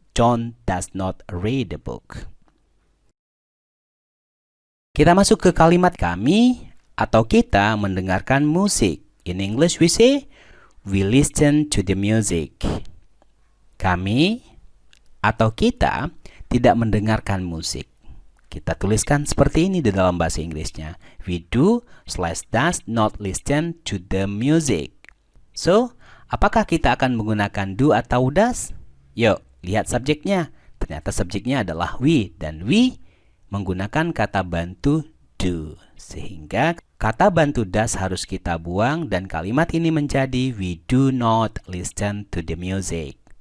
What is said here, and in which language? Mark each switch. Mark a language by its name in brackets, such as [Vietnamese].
[English] John does not read the book. [Indonesian] Kita masuk ke kalimat kami atau kita mendengarkan musik. [English] In English we say, we listen to the music. [Indonesian] Kami atau kita tidak mendengarkan musik. Kita tuliskan seperti ini di dalam bahasa Inggrisnya. [English] We do/does not listen to the music. [Indonesian] So, apakah kita akan menggunakan do atau does? Yuk, lihat subjeknya. Ternyata subjeknya adalah we. Dan we menggunakan kata bantu do. Sehingga kata bantu does harus kita buang dan kalimat ini menjadi [English] we do not listen to the music.